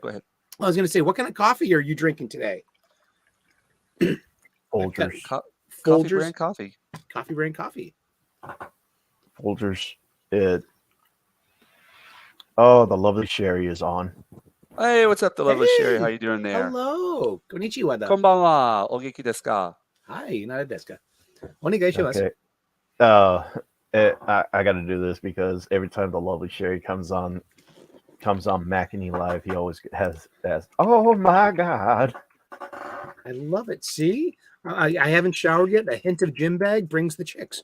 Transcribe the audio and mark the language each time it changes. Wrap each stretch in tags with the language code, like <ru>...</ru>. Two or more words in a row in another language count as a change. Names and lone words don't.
<en>I was going to say, what kind of coffee are you drinking today? Folgers. Coffee brand coffee. Coffee brand coffee. Folgers. Oh, the lovely Sherry is on. Hey, what's up, the lovely Sherry? How you doing there? Hello. Konnichiwa.</en> <ja>こんばんは。お元気ですか?</ja> <en>Hi,</en> <ja>なら ですか? Onegaishimasu.</ja> <en>I got to do this because every time the lovely Sherry comes on Mackany Live, he always has oh my God. I love it. See, I haven't showered yet. A hint of gym bag brings the chicks.</en>